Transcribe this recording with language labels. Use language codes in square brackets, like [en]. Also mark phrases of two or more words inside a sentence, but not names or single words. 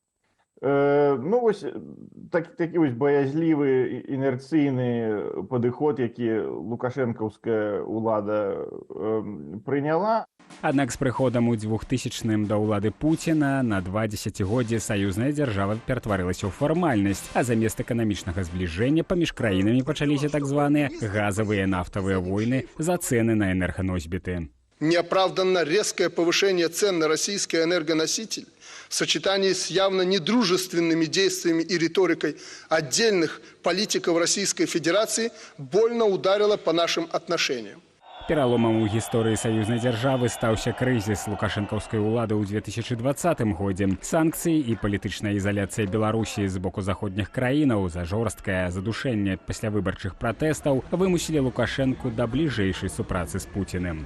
[be] Такі баязлівы інерцыйны падыход, які лукашэнкаўская ўлада прыняла. Аднак з прыходам у 2000-м да ўлады Пуціна на 2 дзесяцігоддзі саюзная дзяржава ператварылася ў фармальнасць, а замест эканамічнага збліжэння паміж краінамі пачаліся так званыя газавыя нафтавыя войны за цены на энерганосьбіты. [ru] Неоправданно резкое повышение цен на российский энергоноситель в сочетании с явно недружественными действиями и риторикой отдельных политиков Российской Федерации больно ударило по нашим отношениям. [be] Пераломам у гісторыі саюзнай дзяржавы стаўся крызіс лукашэнкаўскай улады ў 2020 годзе. Санкцыі і палітычная ізаляцыя Беларусі з боку заходніх краінаў за жорсткае задушэнне паслявыбарчых пратэстаў вымусілі Лукашэнку да бліжэйшай супрацы з Пуціным.